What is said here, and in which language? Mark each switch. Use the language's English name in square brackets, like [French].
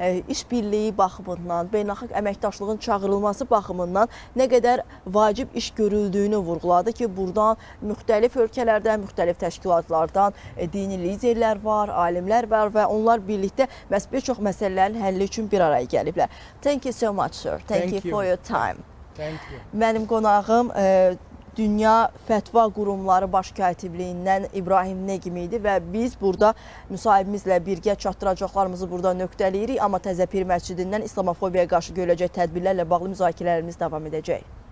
[Azerbaijani] işbirliyi baxımından, beynəlxalq əməkdaşlığın çağırılması baxımından nə qədər vacib iş görüldüyünü vurğuladı ki, buradan müxtəlif ölkələrdən, müxtəlif təşkilatlardan dini liderlər var, alimlər var və onlar birlikdə məhz bir çox məsələlərin həlli üçün bir araya gəliblər. [English] Thank you so much, sir. Thank you for your time. Thank you. [Azerbaijani] Mənim qonağım Dünya Fətva Qurumları Baş Katibliyindən İbrahim Neqm idi və biz burada müsahibimizlə birgə çatdıracaqlarımızı burada nöqtələyirik, amma Təzəpir məscidindən İslamofobiyaya qarşı görüləcək tədbirlərlə bağlı müzakirələrimiz davam edəcək.